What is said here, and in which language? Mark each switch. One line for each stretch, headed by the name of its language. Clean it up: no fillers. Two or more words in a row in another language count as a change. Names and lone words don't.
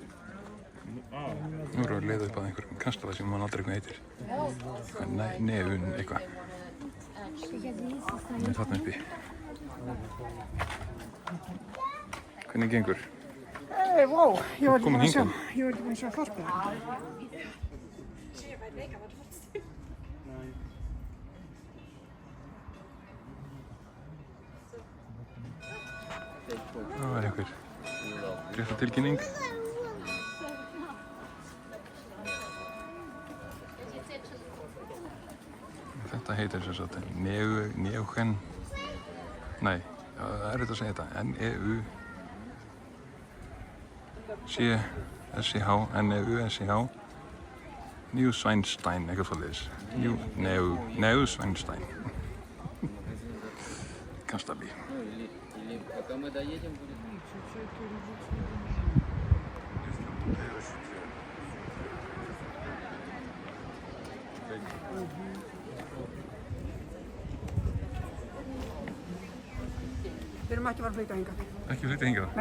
Icelandic: Nú erum við að leiða upp að einhverjum kastala sem man aldrei hvað heitir. Nefun eitthvað. Það er þarna uppi. Hvernig gengur?
Swedish: Wow, jag var
Icelandic: Komin hingað.
Swedish: inte med att köra först på det.
Icelandic: Það er einhver fréttatilkynning. Þetta heitir sem sagt Neuchen. Nei, það er þetta að segja þetta. N-E-U-C-S-C-H Neuschwanstein, eitthvað svoleiðis. Neuschwanstein. Kastali.
Russian: Пока мы доедем, будет...
Swedish: Det är inte bara flytta hingað.
Icelandic: Ekki flytja hingað? Nei.